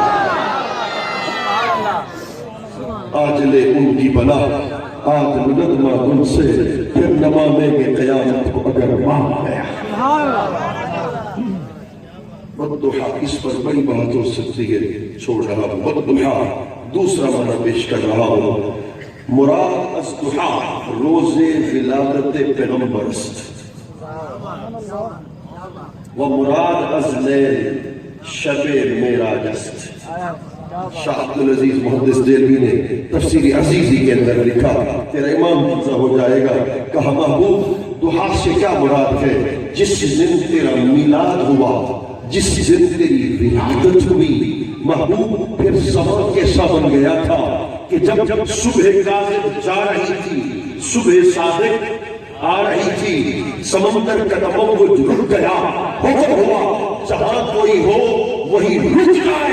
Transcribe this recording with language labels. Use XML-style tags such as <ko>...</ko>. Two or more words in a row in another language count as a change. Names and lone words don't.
<ur>آج لے ان کی بلا، آج ندمہ ان سے، پھر نمانے کے قیامت کو اگر مان گیا۔ والضحیٰ، اس پر بڑی بات ہو سکتی ہے، چھوڑ رہا ہوں۔ والضحیٰ دوسرا معنی پیش کر رہا ہوں،</ur> <fa>مراد از ضحیٰ روز ولادت پیغمبر است، و مراد از لیل شب معراج است۔</fa> <ur>شاہ عبدالعزیز محدث دہلوی نے تفسیر عزیزی کے اندر لکھا، تیرا امام جزا ہو جائے گا، کہا محبوب ضحیٰ سے کیا مراد ہے؟ جس دن تیرا میلاد ہوا، جس دن تیری ولادت ہوئی، محبوب پھر زمان کیسا بن گیا تھا کہ جب صبح کاذب جا رہی تھی، صبح صادق آ رہی تھی، سمندر کا تموج رک گیا، حکم ہوا جہاں کوئی ہو وہی رک جائے۔</ur>